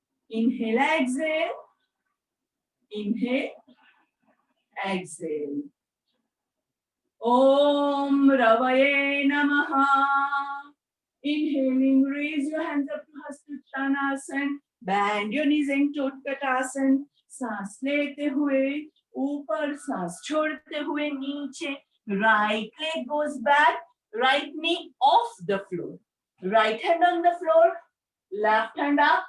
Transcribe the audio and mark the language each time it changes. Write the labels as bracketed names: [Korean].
[English] Inhale, exhale. Inhale, exhale. [Sanskrit] Om Ravaye Namaha. [English] Inhaling, raise your hands up to Hastottanasana. Bend your knees into Utkatasana. [Hindi] सांस लेते हुए ऊपर, सांस छोड़ते हुए नीचे. [English] Right leg goes back, right knee off the floor. Right hand on the floor, left hand up.